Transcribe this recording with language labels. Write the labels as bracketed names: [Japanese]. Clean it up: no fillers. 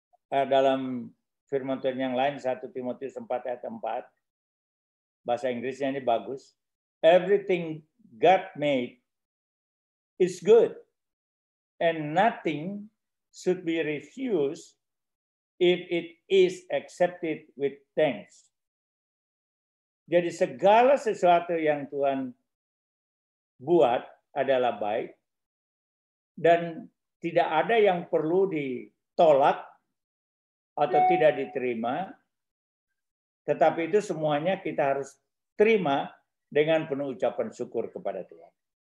[Indonesian] Dalam firman Tuhan yang lain 1 Timotius 4 ayat 4, bahasa Inggrisnya ini bagus. [English] Everything God made is good, and nothing should be refused if it is accepted with thanks. [Indonesian] Jadi segala sesuatu yang Tuhan buat adalah baik dan tidak ada yang perlu ditolak atau tidak diterima, tetapi itu semuanya kita harus terima dengan penuh ucapan syukur kepada Tuhan.